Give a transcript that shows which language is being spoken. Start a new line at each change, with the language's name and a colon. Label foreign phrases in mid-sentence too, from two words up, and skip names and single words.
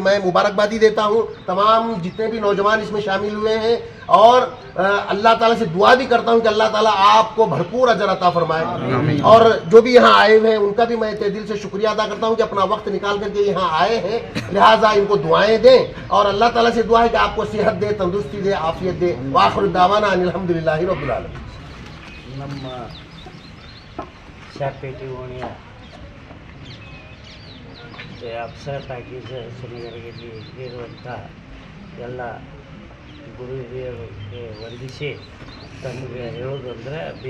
Hindi: मैं मुबारकबादी देता हूँ तमाम जितने भी नौजवान इसमें शामिल हुए हैं और अल्लाह ताला से दुआ भी करता हूँ कि अल्लाह ताला आपको भरपूर अजर अता फरमाए। और जो भी यहाँ आए हुए हैं उनका भी मैं तहे दिल से शुक्रिया अदा करता हूँ कि अपना वक्त निकाल करके यहाँ आए हैं, लिहाजा इनको दुआएं दें और अल्लाह ताला से दुआ है कि आपको सेहत दे, तंदुरुस्ती दे, आफियत दे।
Arabic: وآخر دعوانا الحمد لله رب العالمين.
Kannada: ನಮ್ಮ ಶಾಪೇಟೆ ಓಣಿಯ ಅಪ್ಸರ ಟಾಕೀಸ್ ಸುನಗರಗಿಲ್ಲಿ ಇರುವಂಥ ಎಲ್ಲ ಗುರು ಹಿರಿಯರಿಗೆ ವಂದಿಸಿ ತಮಗೆ ಹೇಳೋದಂದ್ರೆ